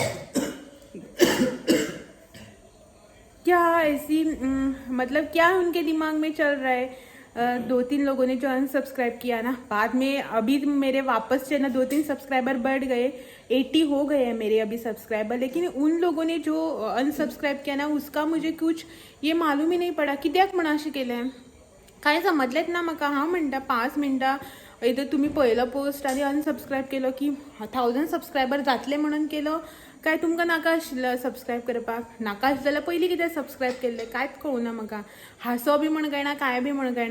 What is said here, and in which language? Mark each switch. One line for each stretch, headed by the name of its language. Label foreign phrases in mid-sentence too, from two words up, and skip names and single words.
Hindi: क्या ऐसी मतलब क्या उनके दिमाग में चल रहा है। 2-3 लोगों ने जो अनसब्सक्राइब किया ना, बाद में अभी मेरे वापस से ना 2-3 सब्सक्राइबर बढ़ गए, 80 हो गए हैं मेरे अभी सब्सक्राइबर। लेकिन उन लोगों ने जो अनसब्सक्राइब किया ना उसका मुझे कुछ ये मालूम ही नहीं पड़ा
Konkani: कित्याक म्हणाशे केलें, काय समजलेत ना म्हाका। हांव म्हणटा 5 मिनटां इथं तुम्ही पहिलो पोस्ट आनी अनसब्सक्राइब केलो की 1000 सब्सक्रायबर जातले म्हणून केलो काय तुमकां नाका आशिल्लो सबस्क्रायब करपाक? नाका जाल्यार पयलीं कित्याक सबस्क्रायब केल्लें कांयच कळुना म्हाका। हांसो बी म्हण कळना, काय बी म्हण कळना।